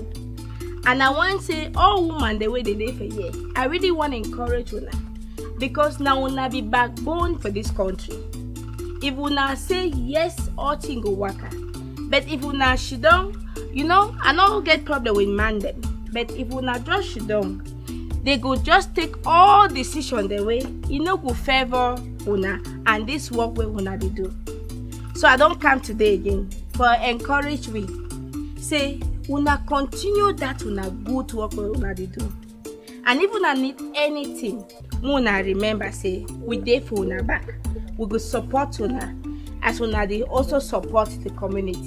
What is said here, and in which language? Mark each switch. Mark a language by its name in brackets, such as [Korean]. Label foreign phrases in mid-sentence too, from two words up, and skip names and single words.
[Nigerian Pidgin] And I want to say, all women, the way they live for years, I really want to encourage you now. Because now we will be backbone for this country. If we now say yes, all things go work. But if we now shut down, I don't get problem with man them. But if we now just shut down, they go just take all decisions the way, go favor una and this work where una they do. So I don't come today again. For encourage we say una continue that una good work wey una dey do, and if una need anything una remember say we dey for una back, we go support una as una dey also support the community.